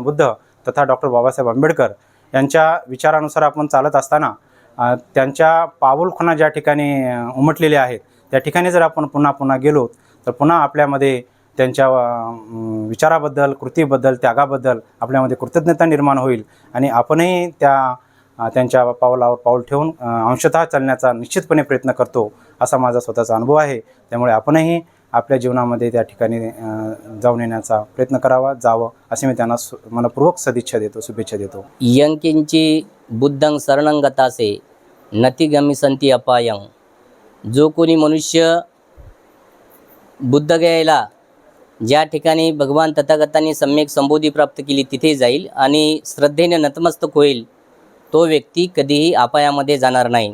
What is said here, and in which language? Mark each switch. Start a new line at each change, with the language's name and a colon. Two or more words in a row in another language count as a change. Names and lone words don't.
Marathi: बुद्ध तथा डॉक्टर बाबासाहेब आंबेडकर यांच्या विचारानुसार आपण चालत असताना त्यांच्या पाऊलखुणा ज्या ठिकाणी उमटलेल्या आहेत, त्या ठिकाणी जर आपण पुन्हा पुन्हा गेलो तर पुन्हा आपल्यामध्ये त्यांच्या विचाराबद्दल, कृतीबद्दल, त्यागाबद्दल आपल्यामध्ये कृतज्ञता निर्माण होईल आणि आपणही त्यांच्या पावलावर पाऊल ठेवून अंशतः चालण्याचा निश्चितपणे प्रयत्न करतो, असा माझा स्वतःचा अनुभव आहे। त्यामुळे आपणही आपल्या जीवनामध्ये त्या ठिकाणी जाऊन येण्याचा प्रयत्न करावा, जावं असे मी त्यांना मनपूर्वक सदिच्छा देतो, शुभेच्छा देतो।
Pali: यंकिंची बुद्धं शरणं गतासे नति गमिसन्ति अपायं।
Marathi: जो कोणी मनुष्य बुद्धगयेला, ज्या ठिकाणी भगवान तथागतांनी सम्यक संबोधी प्राप्त केली, तिथे जाईल आणि श्रद्धेने नतमस्तक होईल, तो व्यक्ती कधीही अपायामध्ये जाणार नाही।